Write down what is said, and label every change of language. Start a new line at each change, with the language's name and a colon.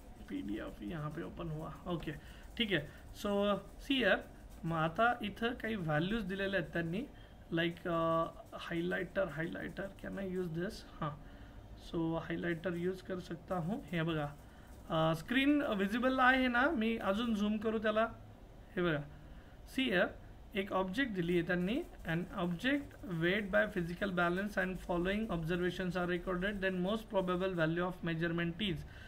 Marathi: PDF
Hindi: यहाँ पे open हुआ.
Marathi: Okay ठीक आहे. सो सी यार, मग आता इथं काही व्हॅल्यूज दिलेल्या आहेत त्यांनी, like highlighter
English: Can I use this.
Hindi: हां, सो हायलाइटर यूज कर सकता हूँ.
Marathi: हे बघा स्क्रीन विजिबल आहे ना, मी अजून झूम करू त्याला. हे बघा सी यार, एक ऑब्जेक्ट दिली आहे त्यांनी.
English: And object weight by physical balance and following observations are recorded, then most probable value of measurement is.